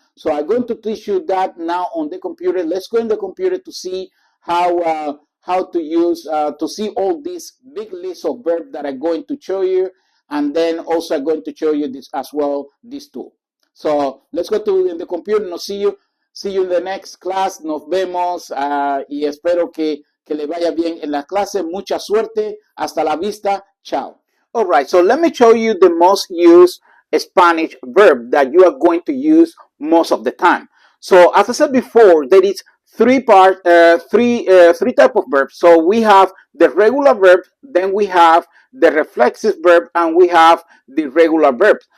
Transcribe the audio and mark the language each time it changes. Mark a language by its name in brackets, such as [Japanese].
[English] So I'm going to teach you that now on the computer. Let's go in the computer to see how to use to see all these big list of verbs that I'm going to show you, and then also I'm going to show you this as well, this tool. So let's go to in the computer. Nos see you in the next class. [Spanish] Nos vemos y espero que le vaya bien en la clase. Mucha suerte. Hasta la vista. Chao. [English] All right, so let me show you the most used Spanish verb that you are going to use most of the time. So as I said before, there is three type of verbs. So we have the regular verb, then we have the reflexive verb, and we have the regular verbs.